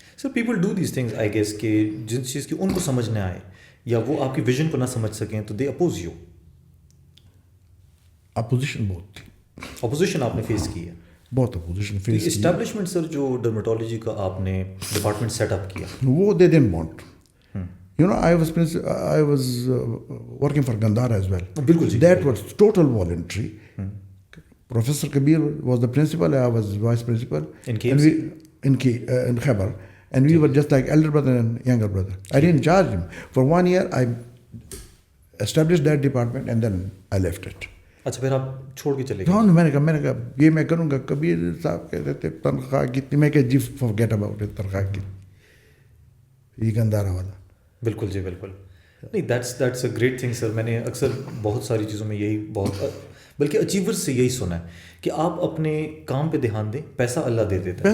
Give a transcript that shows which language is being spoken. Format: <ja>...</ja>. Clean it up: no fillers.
<ur>Sir</ur> <en>people do these things I guess</en> <ur>کہ جس چیز کی ان کو سمجھ نہ آئے یا وہ آپ کی ویژن کو نہ سمجھ سکیں تو</ur> <en>They oppose you.</en> <ur>اپوزیشن بہت تھی. اپوزیشن آپ نے فیس کی ہے. بہت اپوزیشن فیس کی. اسٹیبلشمنٹ سر جو ڈرمیٹولوجی کا آپ نے ڈپارٹمنٹ سیٹ اپ کیا,</ur> <en>وہ they didn't want. You know, I was working for Gandhara as well.</en> <ur>بالکل جی.</ur> <en>That was total voluntary. Professor Kabir was the principal, I was vice principal. In KMC? In Khyber. And we were just like elder brother and younger brother. I didn't charge him. For 1 year, I established that department and then I left it.</en> <ur>اچھا, پھر آپ چھوڑ کے چلے گئے. ہاں, میں نے کہا یہ میں کروں گا. کبیر صاحب کہتے تھے تنخواہ کتنی, میں کہ جی</ur> <en>forget about it,</en> <ur>تنخواہ کتنی. یہ گندارا والا. بالکل جی, بالکل. نہیں,</ur> <en>That's a great thing sir.</en> <ur>میں نے اکثر بہت ساری چیزوں میں یہی بلکہ اچیورز سے یہی سنا ہے کہ آپ اپنے کام پہ دھیان دیں, پیسہ اللہ دے دیتا ہے.</ur>